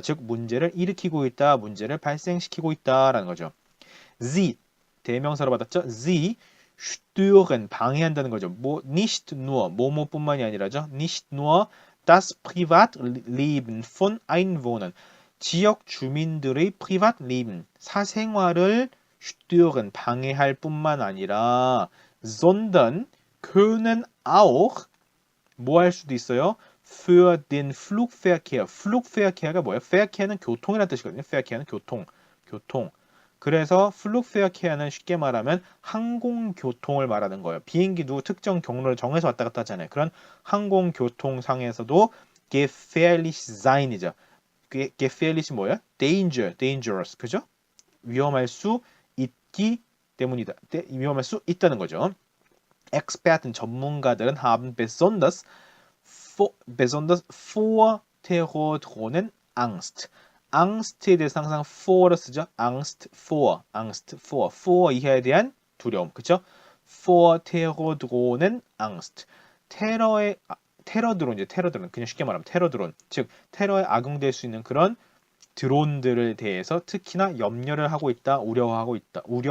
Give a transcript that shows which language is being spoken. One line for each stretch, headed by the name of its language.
Korean: 즉 문제를 일으키고 있다. 문제를 발생시키고 있다라는 거죠. Sie 대명사로 받았죠.
German: Sie stören
Korean: 방해한다는 거죠.
German: nicht nur
Korean: 뭐뭐뿐만이 아니라죠.
German: nicht nur das Privatleben von Einwohnern
Korean: 지역 주민들의
German: Privatleben
Korean: 사생활을
German: stören
Korean: 방해할 뿐만 아니라
German: sondern können auch
Korean: 뭐 할 수도 있어요.
German: für den Flugverkehr.
Korean: Flugverkehr가 뭐예요? Verkehr는 교통이라는 뜻이거든요. Verkehr는 교통. 그래서 Flugverkehr는 쉽게 말하면 항공교통을 말하는 거예요. 비행기도 특정 경로를 정해서 왔다 갔다 하잖아요. 그런 항공교통상에서도
German: gefährlich sein
Korean: 이죠. gefährlich 뭐예요?
English: dangerous.
Korean: 그죠? 위험할 수 있기 때문이다. 위험할 수 있다는 거죠.
German: Experten
Korean: 전문가들은
German: haben besonders vor Terrordrohnen Angst.
Korean: Angst에 대해서 항상 for를 쓰죠.
German: Angst vor.
Korean: for 이하에 대한 두려움. 그렇죠?
German: vor Terrordrohnen Angst.
Korean: 테러 드론 그냥 쉽게 말하면 테러 드론. 즉 테러에 악용될 수 있는 그런 드론들에 대해서 특히나 염려를 하고 있다, 우려하고 있다.